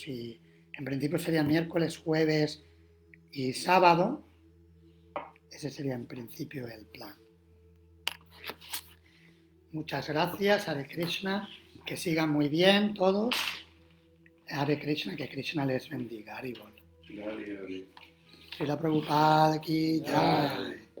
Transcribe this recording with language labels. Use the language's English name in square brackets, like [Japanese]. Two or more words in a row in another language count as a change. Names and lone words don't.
[Spanish] Si en principio sería miércoles, jueves y sábado, ese sería en principio el plan. Muchas gracias, Hare Krishna, que sigan muy bien todos. Hare Krishna, que Krishna les bendiga. Haribol. [Hindi] श्रील प्रभुपाद की जय.